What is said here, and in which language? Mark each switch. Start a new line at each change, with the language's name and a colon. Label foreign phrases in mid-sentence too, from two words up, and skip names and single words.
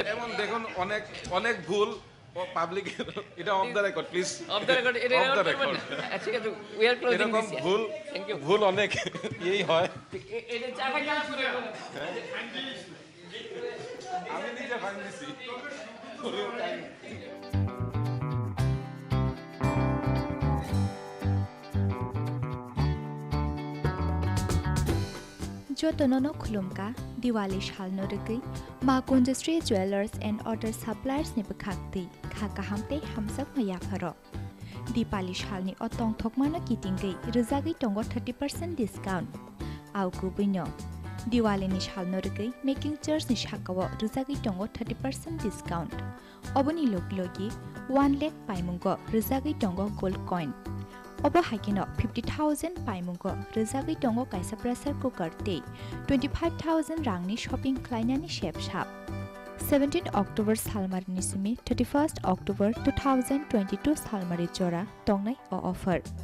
Bangla: এমন দেখুন অনেক অনেক ভুল ও পাবলিক, এটা
English: off the record please, off the record,
Bangla: এটা
English: Off the
Bangla: রেকর্ড করবেন
English: record.
Bangla: না? ঠিক আছে,
English: we are closing
Bangla: এরকম
English: দিস।
Bangla: ভুল
English: thank you.
Bangla: ভুল অনেক এই হয়। এটা চাকা কেন করে বলেন? আমি নিজে ফাইন দিছি।
Kok Borok: Jotonono khulumka Diwali shalno rugui ma Kunjastri Jewelers and Other Suppliers ni bekhakti khaka hamte hamsak maya pharo Dipali shalni otong thokmano kitingei rizagi tongo 30% discount au kubino Diwali ni shalno rugui
English: making chairs
Kok Borok: ni shakawo rizagi tongo 30% discount oboni loglogi 1 lakh paimungo rizagi tongo
English: gold coin
Kok Borok: Obo hakino 50,000 paimungo rizagi tongo kaisa
English: pressure cooker
Kok Borok: te 25,000 rangni shopping klainani shape shop 17 October salmarini simi 31st October 2022 salmari jora tongnai o offer